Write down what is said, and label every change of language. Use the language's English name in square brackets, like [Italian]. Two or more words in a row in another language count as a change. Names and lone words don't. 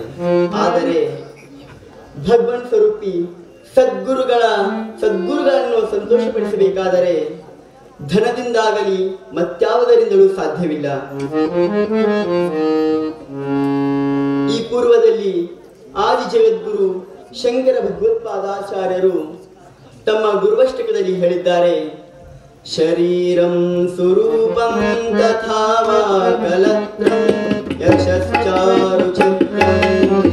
[Kannada] ಆದರೆ ಭಗವನ್ ಸ್ವರೂಪಿ ಸದ್ಗುರುಗಳನ್ನು ಸಂತೋಷಪಡಿಸಬೇಕಾದರೆ ಧನದಿಂದಾಗಲಿ ಮತ್ಯಾವುದರಿಂದಲೂ ಸಾಧ್ಯವಿಲ್ಲ. ಈ ಪೂರ್ವದಲ್ಲಿ ಆದಿ ಜಗದ್ಗುರು ಶಂಕರ ಭಗವತ್ಪಾದಾಚಾರ್ಯರು ತಮ್ಮ ಗುರುವಷ್ಟಕದಲ್ಲಿ ಹೇಳಿದ್ದಾರೆ, [Sanskrit] ಶರೀರಂ ಸ್ವರೂಪಂ ತಥಾ ವಾ ಕಲತ್ರಂ ಯಶಶ್ಚಾರು ಚಕ್ರಂ